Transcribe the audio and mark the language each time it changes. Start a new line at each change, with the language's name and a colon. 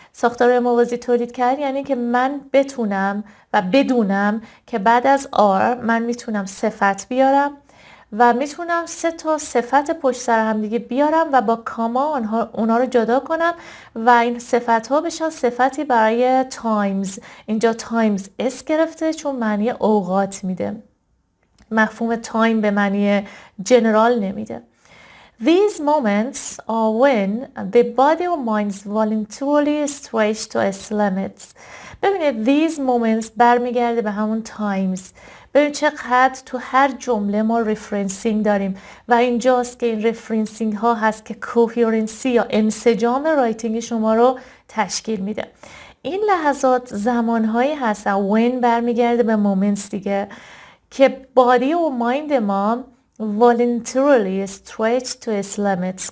Persian: ساختارهای موازی تولید کرد یعنی که من بتونم و بدونم که بعد از آر من میتونم صفت بیارم و میتونم 3 تا صفت پشت سر هم دیگه بیارم و با کاما اونا رو جدا کنم و این صفت ها بشن صفتی برای تایمز. اینجا تایمز اس گرفته چون معنی اوقات میده، مفهوم تایم به معنی جنرال نمیده.
English: These moments are when the body or mind voluntarily stretch to its limits.
Persian: ببینید these moments برمیگرده به همون times. ببین چقدر تو هر جمله ما رفرنسینگ داریم و اینجاست که این رفرنسینگ ها هست که کوهرنسی یا انسجام رایتینگ شما رو تشکیل میده. این لحظات زمانهایی هستن when برمیگرده به moments دیگه که بادی و مایند ما
English: voluntarily stretch to its limits.